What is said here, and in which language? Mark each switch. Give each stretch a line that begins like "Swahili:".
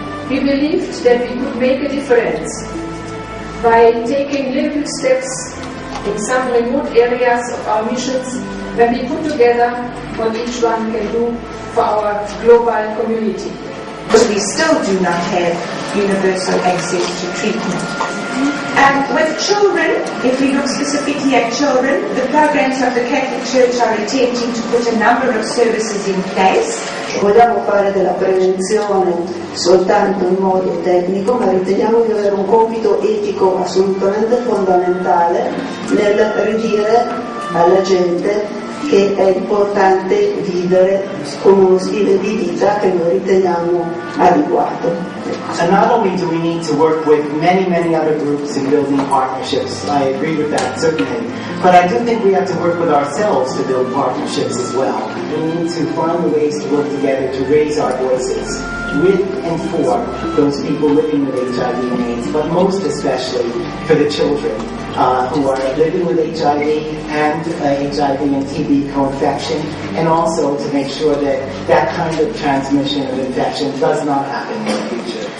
English: We believed that we could make a difference by taking little steps in some remote areas of our missions when we put together what each one can do for our global community. Because we still do not have universal access to treatment. With children, if we look specifically at children, the programs of the Catholic Church are attempting to put a number of services in place.
Italian: Vogliamo fare della prevenzione soltanto in modo tecnico, ma riteniamo di avere un compito etico assolutamente fondamentale nel ridire alla gente che è importante vivere con uno stile di vita che noi riteniamo adeguato.
English: And not only do we need to work with many other groups in building partnerships, I agree with that certainly, but I do think we have to work with ourselves to build partnerships as well. We need to find ways to work together to raise our voices with and for those people living with HIV and AIDS, but most especially for the children who are living with HIV and HIV and TB co-infection, and also to make sure that that kind of transmission of infection does not happen in the future.